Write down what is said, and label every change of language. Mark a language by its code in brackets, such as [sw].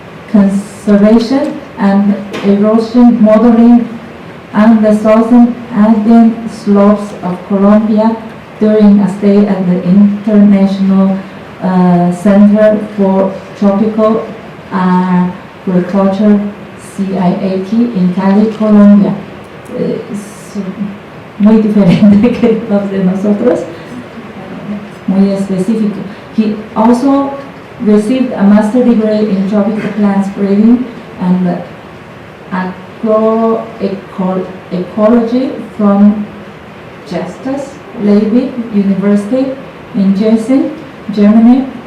[en] conservation and erosion modeling on the southern Andean slopes of Colombia during a stay at the International Center for Tropical Agriculture, CIAT, [es] en [en] Cali, Colombia. [es] Es muy diferente que los de nosotros, muy específico. [en] He also received a master's degree in tropical plants breeding and agroecology from Justus Liebig University in Gießen, Germany.